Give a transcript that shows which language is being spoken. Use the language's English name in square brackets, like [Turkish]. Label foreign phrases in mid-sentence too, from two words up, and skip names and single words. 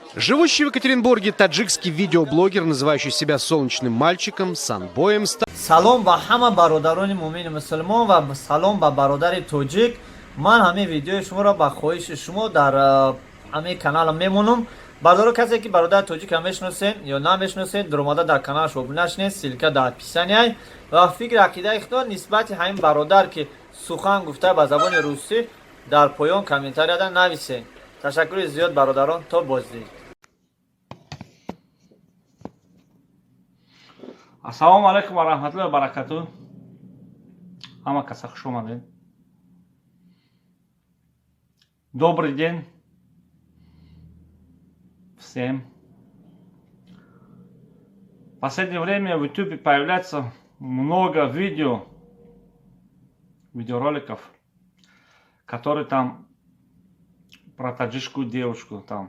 [Russian] Живущий в Екатеринбурге таджикский видеоблогер, называющий себя солнечным мальчиком, санбоем, [Tajik] салом ба ҳама бародарони муъмини мусулмон ва салом ба бародари тоҷик. Ман ҳамин видеои шуморо ба хоҳиши шумо дар ҳамин каналам мемонам. Бародаро касе ки бародари тоҷикам мешиносед ё намешиносед, дар омада дар каналаш обуна шинед, силка дар описание ва фикри ақидаи худо нисбати ҳамин бародар ки сухан гуфта ба забони русӣ дар поён комментарияда нависед. Ташаккури зиёд бародарон, то боздид. [Arabic] السلام عليكم و رحمة الله و بركاته. [Tajik] Ҳама каса хуш омадед. [Russian] Добрый день всем. В последнее время в YouTube появляется много видеороликов, которые там про таджикскую девушку там.